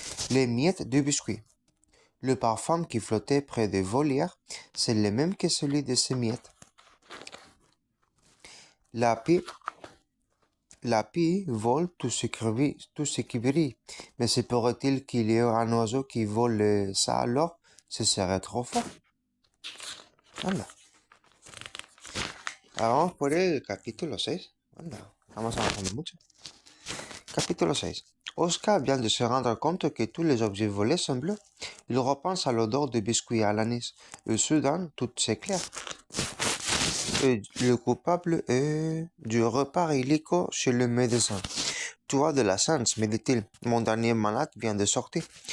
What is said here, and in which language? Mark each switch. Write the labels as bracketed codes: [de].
[fr] Les miettes de biscuits. Le parfum qui flottait près des volières, c'est le même que celui de ces miettes. La pie vole tout ce qui brille. Mais se pourrait-il qu'il y ait un oiseau qui vole ça alors? Ce serait trop fort. Anda. [es] Ahora vamos por el capítulo 6. Anda, estamos avanzando mucho. Capítulo 6. [fr] Oscar vient de se rendre compte que tous les objets volés sont bleus. Il repense à l'odeur de biscuits à l'anis. Et soudain, tout s'éclaire. Le coupable est du repas illico chez le médecin. Tu as de la chance, me dit-il. Mon dernier malade vient de sortir.